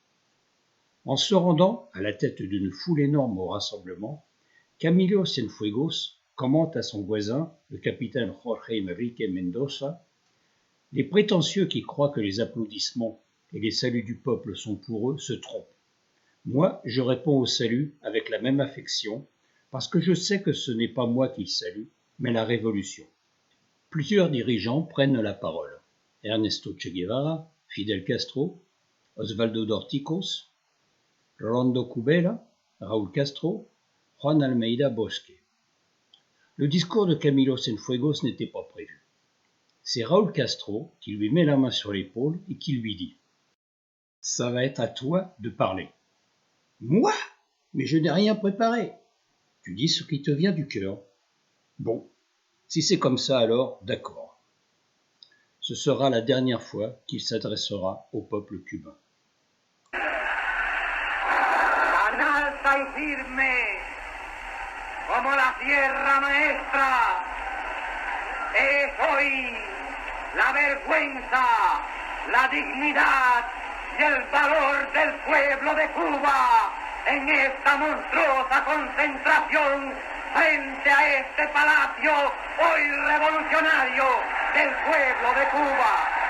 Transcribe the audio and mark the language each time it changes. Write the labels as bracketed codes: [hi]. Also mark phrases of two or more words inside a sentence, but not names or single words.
[fr] En se rendant à la tête d'une foule énorme au rassemblement, Camilo Cienfuegos commente à son voisin, le capitaine Jorge Enrique Mendoza, « Les prétentieux qui croient que les applaudissements et les saluts du peuple sont pour eux se trompent. Moi, je réponds au salut avec la même affection, parce que je sais que ce n'est pas moi qui salue, mais la révolution. » Plusieurs dirigeants prennent la parole. Ernesto Che Guevara, Fidel Castro, Osvaldo Dorticos, Rolando Kubela, Raúl Castro, Juan Almeida Bosque. Le discours de Camilo Cienfuegos n'était pas prévu. C'est Raúl Castro qui lui met la main sur l'épaule et qui lui dit « Ça va être à toi de parler. »« Moi ? Mais je n'ai rien préparé. »« Tu dis ce qui te vient du cœur. »« Bon, si c'est comme ça alors, d'accord. » Ce sera la dernière fois qu'il s'adressera au peuple cubain. [es] Alta y firme, como la Sierra Maestra, es hoy la vergüenza, la dignidad y el valor del pueblo de Cuba en esta monstruosa concentración frente a este palacio hoy revolucionario del pueblo de Cuba.